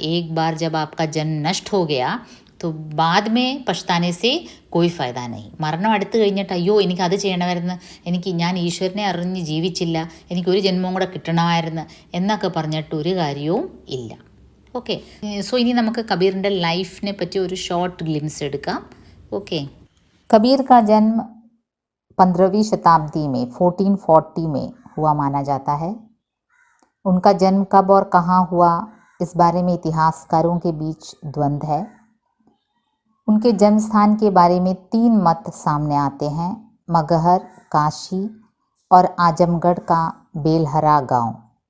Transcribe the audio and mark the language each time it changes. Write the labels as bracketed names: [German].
[Hindi] एक बार जब आपका जन्म नष्ट हो गया तो बाद में पछताने से कोई फ़ायदा नहीं. [Malayalam] മരണം അടുത്ത് കഴിഞ്ഞിട്ട് അയ്യോ എനിക്ക് അത് ചെയ്യണമായിരുന്നു, ഞാൻ ഈശ്വരനെ അറിഞ്ഞ് ജീവിച്ചില്ല, എനിക്കൊരു ജന്മവും കൂടെ കിട്ടണമായിരുന്നു എന്നൊക്കെ പറഞ്ഞിട്ട് ഒരു കാര്യവും ഇല്ല. ഓക്കെ, സോ ഇനി നമുക്ക് കബീറിൻ്റെ ലൈഫിനെ പറ്റി ഒരു [English] short glimpse [Malayalam] എടുക്കാം. [Hindi] ഓക്കെ, കബീർ का जन्म 15वीं शताब्दी में 1440 में हुआ माना जाता है. उनका जन्म कब और कहाँ हुआ, इस बारे में इतिहासकारों के बीच द्वंद्व है. उनके जन्म स्थान के बारे में 3 मत सामने आते हैं, मगहर, काशी और आजमगढ़ का बेलहरा गांव.